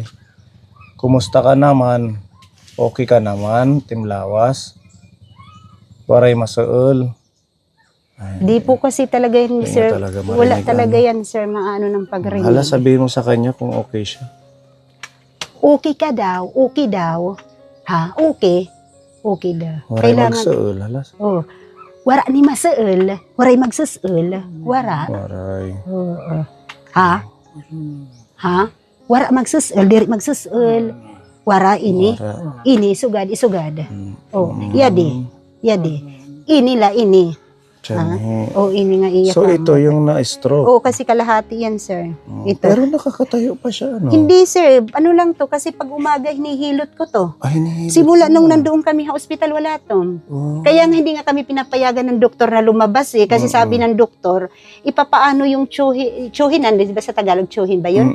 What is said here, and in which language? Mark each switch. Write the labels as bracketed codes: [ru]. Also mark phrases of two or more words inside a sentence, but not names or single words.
[tl] Kumusta ka naman? Okay ka naman, Timlawas? [war] Waray masuol? [tl] Di po kasi talaga yun, Hindi sir. niya talaga marinig, Wala talaga yan, sir, maano ng pagrinig. Hala, sabihin mo sa kanya kung okay siya. Okay ka daw, okay daw. Ha, okay. Okay daw. [war] Waray magsuol, hala. Oh, wara ni masuol, waray magsusul, wara. Waray. [tl] Oo. Ha? Ha? [war] Wara magsusul, diri magsusul. Wara ini. Wara. Ini sugad isugad. Oh, yadi. Yadi. Inila ini. Tiyan, Oh, ini nga iya. [tl] So tama. ito yung na-stroke. Oo, kasi kalahati yan, sir. Ito. Pero nakakatayo pa siya, ano? Hindi, sir. Ano lang to? Kasi pag umaga, hinihilot ko to. Ay, hinihilot Simula mo. nung nandoon kami sa ospital, wala to. Oh. Kaya nga hindi nga kami pinapayagan ng doktor na lumabas eh. Kasi sabi ng doktor, ipapaano yung tsuhinan, di ba sa Tagalog tsuhin ba yun?